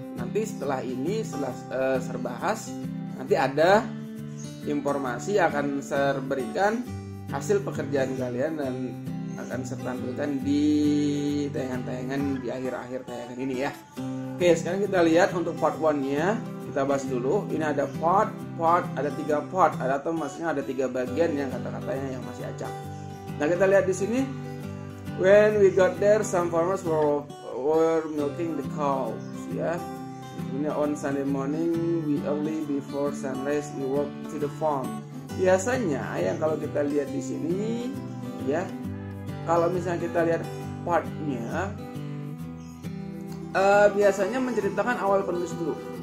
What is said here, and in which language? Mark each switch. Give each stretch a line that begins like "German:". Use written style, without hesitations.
Indonesian: Nanti setelah ini, setelah saya bahas, nanti ada informasi akan saya berikan hasil pekerjaan kalian dan akan saya tampilkan di tayangan-tayangan di akhir-akhir tayangan ini ya. Oke, sekarang kita lihat untuk part 1-nya. Kita bahas dulu. Ini ada part, ada 3 part, atau maksudnya ada 3 bagian yang kata-katanya yang masih acak. Nah, kita lihat di sini.
English: When we got there, some farmers were milking the cows ya. Ini on Sunday morning, we early before sunrise we walked to the farm.
Indonesian: Biasanya yang kalau kita lihat di sini ya, kalau misalnya kita lihat partnya, biasanya menceritakan awal penulis dulu.